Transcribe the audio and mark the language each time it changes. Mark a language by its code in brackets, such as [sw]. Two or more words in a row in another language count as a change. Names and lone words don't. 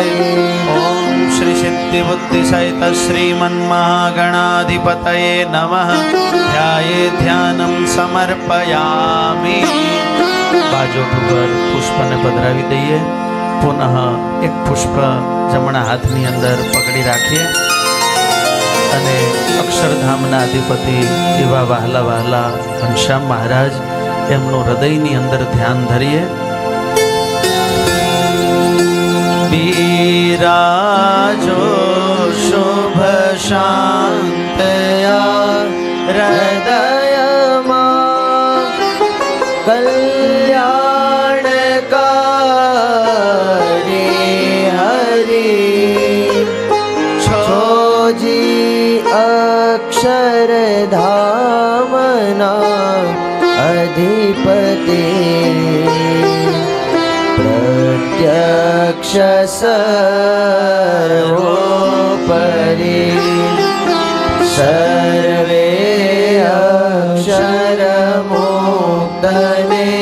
[sa] ॐ श्री सिद्धिबुद्धिसहित श्रीमन्महागणाधिपतये नमः। ध्यायेत् ध्यानं समर्पयामि। [gu] બાજોઠ પર પુષ્પને પધરાવી दઈએ। પુનઃ એક પુષ્પ જમણા હાથની અંદર પકડી રાખીએ અને અક્ષરધામના અધિપતિ એવા વહાલા વહાલા ઘનશ્યામ મહારાજ એમનું હૃદયની અંદર ધ્યાન ધરીએ। બિરાજો શુભ શાંતયા હૃદયમાં કલ્યાણકારી હરિ છોજી અક્ષરધામના અધિપતિ પ્રત્યક્ષ સર્વોપરિ સર્વે અક્ષરમુક્તને